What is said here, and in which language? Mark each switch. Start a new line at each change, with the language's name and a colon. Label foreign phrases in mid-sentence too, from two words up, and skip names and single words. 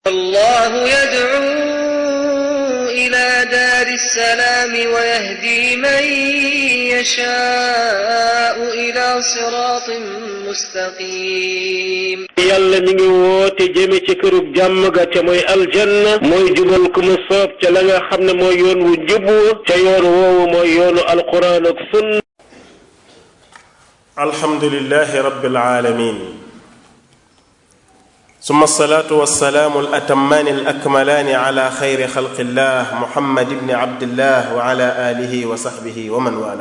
Arabic: الله يدعو إلى دار السلام ويهدي من يشاء إلى صراط مستقيم
Wolof: yàlla mi ngi woote jëme ci kërug jàmm ga ca mooy aljanna mooy jubal ku mu soob ca la nga xam ne mooy yoon wu jub ca yoon woowu mooy yoonu alquran ak sunna.
Arabic: الحمد لله رب العالمين ثم الصلاة والسلام الأتمان الأكملان على خير خلق الله محمد بن عبد الله وعلى آله وصحبه ومن والاه.